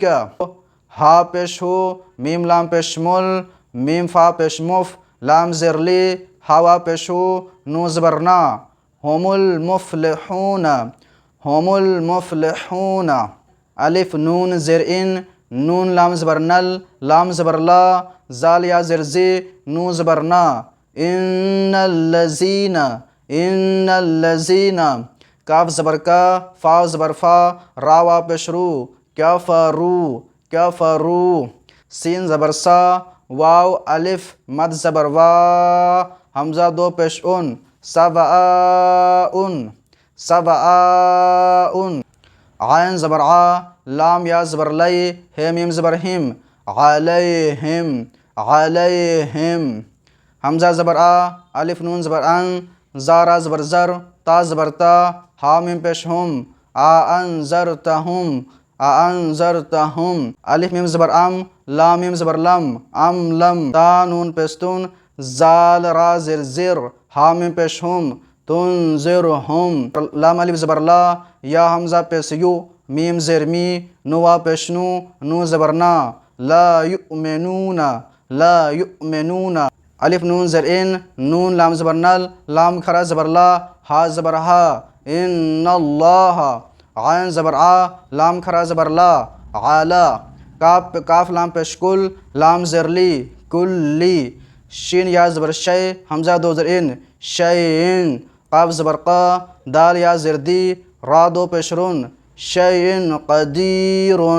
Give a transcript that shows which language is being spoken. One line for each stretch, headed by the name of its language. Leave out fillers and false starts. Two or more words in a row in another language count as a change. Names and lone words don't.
Urdu: ہا پیش ہو، میم لام پیش مل، میم فا پیش مف، لام زر لی، ہوا پیش ہو، نو زبر نا،
Arabic: ہم المفلحون ہم المفلحون۔
Urdu: الف نون زر ان، نون لام زبر نل، لام زبر لا، زال یا زر زی، نو زبر نا،
Arabic: ان الذین ان الذین۔
Urdu: کاف زبر کا، فا زبر فا، را وا پیش رو،
Arabic: کفرو کفرو۔
Urdu: سین زبر سا، واو الف مد زبر وا، حمزہ دو پیش ان،
Arabic: سواء سواء۔
Urdu: عین زبر آ، لام یا زبر لئی، ہے میم زبر ہم،
Arabic: علیہم علیہم۔
Urdu: حمزہ زبر آ، الف نون زبر ان، زارا زبر زر، تا زبر تا، ہا میم پیش ہم،
Arabic: انذرتہم انذرتہم۔
Urdu: الف میم زبر ام، لام میم زبر لم،
Arabic: ام لم۔
Urdu: تا نون پیستون، زال را زر زر، ہا میم پیش ہم، تنذرہم۔ لام الف زبر لا، یا حمزہ پیش یو، میم زر می، نو وا پیش نو، نو زبر نا،
Arabic: لا یؤمنون لا یؤمنون۔
Urdu: الف نون زر ان، نون لام زبر نل، لام کھرا زبر لا، ہا زبر ہا،
Arabic: ان اللہ،
Urdu: عین زبر آ، لام کھرا زبر لا، عالا، کاف لام پیشکل، لام زرلی، کلی، شین یا زبر شے، حمزہ دو زر ان، شیئن، قاف زبر قا، دال یا زردی، را دو پیشرون،
Arabic: شیئن قدیرن۔